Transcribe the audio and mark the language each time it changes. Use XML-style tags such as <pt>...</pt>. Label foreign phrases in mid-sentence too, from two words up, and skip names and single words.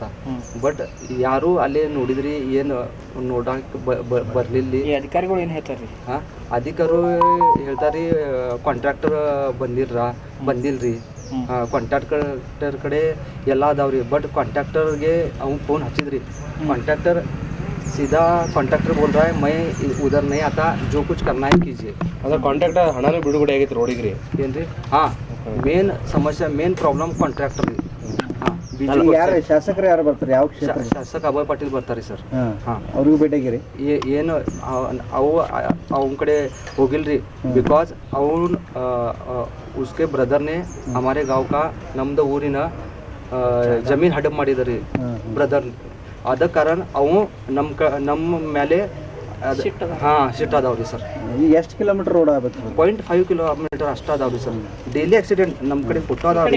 <kn>ಬಟ್ ಯಾರೂ ಅಲ್ಲೇ ನೋಡಿದ್ರಿ ಏನು ನೋಡಕ್ಕೆ ಬರಲಿಲ್ಲ. ಅಧಿಕಾರಿಗಳು ಏನು ಹೇಳ್ತಾರೆ ರೀ? ಹಾಂ, ಅಧಿಕಾರಿ ಹೇಳ್ತಾರೆ ಕಾಂಟ್ರಾಕ್ಟರ್ ಬಂದಿಲ್ರಿ. ಕಾಂಟ್ರಾಕ್ಟರ್ ಕಡೆ ಎಲ್ಲ ಅದಾವ್ರಿ. ಬಟ್ ಕಾಂಟ್ರಾಕ್ಟರ್ಗೆ ಅವ್ನು ಫೋನ್ ಹಚ್ಚಿದ್ರಿ. ಕಾಂಟ್ರಾಕ್ಟರ್</kn> <hi>सीधा कॉन्ट्रैक्टर बोल रहा है मैं उधर नहीं आता, जो कुछ करना है कीजिए.</hi> <kn>ಅಂದ್ರೆ ಕಾಂಟ್ರಾಕ್ಟರ್ ಹಣನೂ ಬಿಡುಗಡೆ ಆಗೈತೆ ರೋಡಿಗೆ ಏನ್ರಿ? ಹಾಂ, ಮೇನ್ ಸಮಸ್ಯೆ,</kn> <en>main problem</en> <kn>ಕಾಂಟ್ರಾಕ್ಟರ್. ಹಾಂ, ಯಾರು ಶಾಸಕರು ಯಾರು ಬರ್ತಾರೆ? ಯಾವ ಕ್ಷೇತ್ರ? ಶಾಸಕ ಅಭಯ್ ಪಾಟೀಲ್ ಬರ್ತಾರೆ ಸರ್. ಹಾಂ, ಅವ್ರಿಗೂ ಭೇಟಿಯಾಗಿರಿ? ಏನು ಅವನ ಕಡೆ ಹೋಗಿಲ್ರಿ. ಬಿಕಾಸ್ ಅವ್ನು</kn> <hi>उसके ब्रदर ने हमारे गाँव का</hi> <kn>ನಮ್ದು ಊರಿನ ಜಮೀನು ಹಡಪ್ ಮಾಡಿದಾರೆ ಬ್ರದರ್. ಅದ ಕಾರಣ ಅವು ನಮ್ಮ ಮೇಲೆ ಶಿಟ್ ಅದಾವ್ರಿ ಸರ್. ಈಗ ಎಷ್ಟು ಕಿಲೋಮೀಟರ್ ರೋಡ್ ಆಗಬೇಕು? 0.5 ಕಿಲೋಮೀಟರ್ ಅಷ್ಟ ಅದಾವ್ರಿ ಸರ್.</kn> <en>daily accident</en> <kn>ನಮ್ಮ ಕಡೆ ಫೋಟೋ ಅದಾವ್ರಿ.</kn>